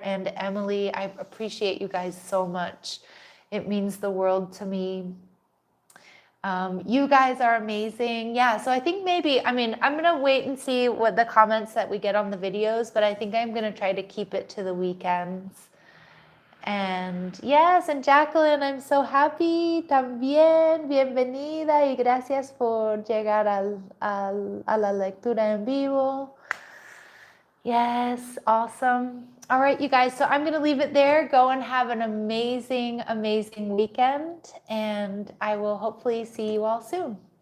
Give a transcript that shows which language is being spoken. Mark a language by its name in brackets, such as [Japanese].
[English] And Emily, I appreciate you guys so much. It means the world to me. You guys are amazing. Yeah, so I think maybe, I'm going to wait and see what the comments that we get on the videos, but I think I'm going to try to keep it to the weekends. And yes, and Jacqueline, I'm so happy también. [Spanish] Bienvenida y gracias por llegar a la lectura en vivo. [English] Yes, awesome. All right, you guys, so I'm going to leave it there. Go and have an amazing, amazing weekend, and I will hopefully see you all soon.